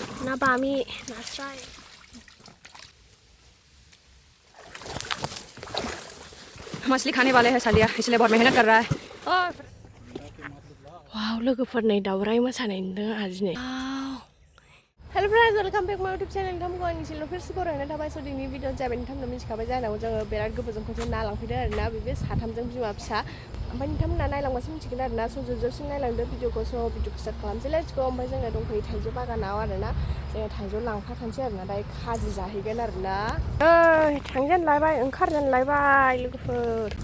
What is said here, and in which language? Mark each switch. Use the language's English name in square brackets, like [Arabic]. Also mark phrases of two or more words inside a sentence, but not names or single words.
[Bodo] ना बामी नास्राय [Hindi] मछली खाने वाले हैं सालिया इसलिए बहुत मेहनत कर रहा है [Bodo] वाव लोगोफोर नै दावराय मोसानाय नुदों आरो दिनै [English] hello friends welcome back my YouTube channel [Bodo] नोंथांमोनखौ आंनि चेनेलाव फिरसे बरायनाय थाबाय स' दिनैनि भिडिअ जाबाय नोंथांमोना मिथिखाबाय जानांगौ जोङो बिराद गोबावजों खनसे ना लांफैदों आरोना बे साथामजों बिमा फिसा ओमफ्राय नोंथांमोना नायलांबासो मिथिगोन आरोना स' जोबजासिम नायलांदो भिडिअखौ स' भिडिअखौ स्टार्ट खालामसै [English] let's go [Bodo] ओमफ्राय जोङो दंफैयो थाइजौ बागानाव आरोना जोङो थाइजौ लांफाखानोसै आरोना दायो खाजि जाहैगोन आरोना थांजेन लायबाय ओंखारजेन लायबाय लोगोफोर